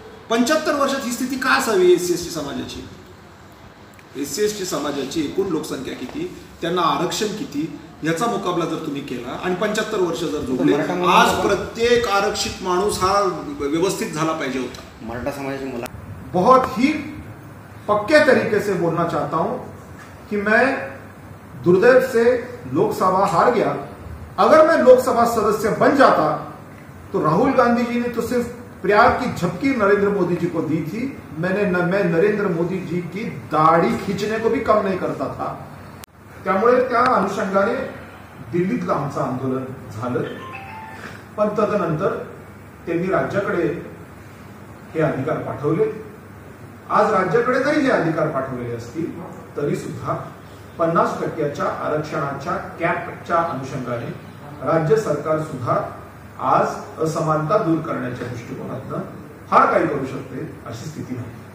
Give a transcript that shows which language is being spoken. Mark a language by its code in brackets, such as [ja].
[mr] 75 वर्षात ही स्थिती का असावी SC/ST समाजाची? SC/ST समाजाची एकूण लोकसंख्या किती, त्यांना आरक्षण किती, याचा मुकाबला जर तुम्ही केला आणि 75 वर्ष जर जोडले, आज प्रत्येक आरक्षित माणूस हा व्यवस्थित झाला पाहिजे होता. मराठा समाजाची मुलं [hi] बहुत ही पक्के तरीके से बोलना चाहता हूं कि मैं दुर्दैव से लोकसभा हार गया. अगर मैं लोकसभा सदस्य बन जाता तो राहुल गांधी जी ने तो सिर्फ प्यार की झपकी नरेंद्र मोदी जी को दी थी. मैं नरेंद्र मोदी जी की दाढ़ी खींचने को भी कम नहीं करता था. [mr] त्यामुळे त्या अनुषंगाने दिल्लीतलं आमचं आंदोलन झालं. पण तदनंतर त्यांनी राज्याकडे हे अधिकार पाठवले. आज राज्याकडे जरी हे अधिकार पाठवलेले असतील तरी सुद्धा 50% आरक्षणाच्या कॅपच्या अनुषंगाने राज्य सरकार सुद्धा आज असमानता दूर करण्याच्या दृष्टिकोनातून फार काही करू शकते अशी स्थिती नाही.